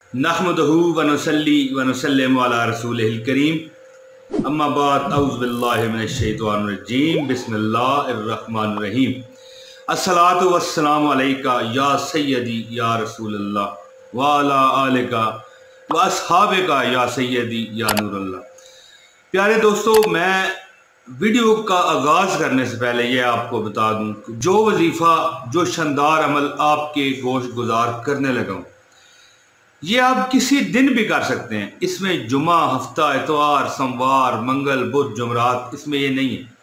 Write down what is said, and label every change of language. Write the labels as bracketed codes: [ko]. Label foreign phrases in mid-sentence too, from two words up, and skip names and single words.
[ar] نحمده ونصلي ونسلم على رسوله الكريم أما بعد أعوذ بالله من الشيطان الرجيم بسم الله الرحمن الرحيم. الصلاة والسلام عليك يا سيدي يا رسول الله وعلى آلك وأصحابك يا سيدي يا نور الله. [ur] پیارے دوستو، میں ویڈیو کا آغاز کرنے سے پہلے یہ آپ کو بتا دوں، جو وظیفہ جو شاندار عمل آپ کے گوش گزار کرنے لگا ہوں، یہ آپ کسی دن بھی کر سکتے ہیں. اس میں جمعہ، ہفتہ، اتوار، سوموار، منگل، بدھ، جمعرات، اس میں یہ نہیں ہے.